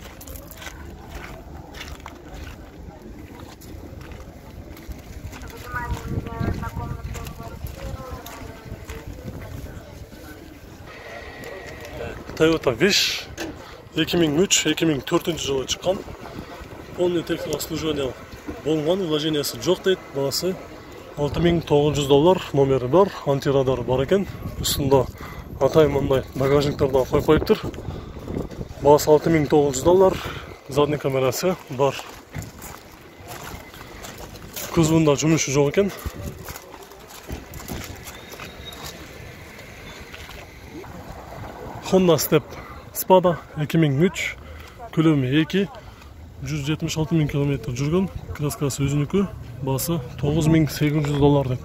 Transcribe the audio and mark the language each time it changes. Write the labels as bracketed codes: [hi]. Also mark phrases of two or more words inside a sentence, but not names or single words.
[ky] Toyota Wish 2003-2004 жылы чыккан. [ru] Полный техник обслуживание [ky] болгон, вложениясы жок дейт. Баасы $6900, номері бар, антирадар бар екен. Үстүндө атай мындай багажниктардан коюп коюптур. Баасы $6900, задний камерасы бар. Кузовунда жумушу жок экен. Honda Step Spada 2003, көлөмү 2, 176 000 км жүргөн, краскасы өзүнүкү, баасы $9800 деп.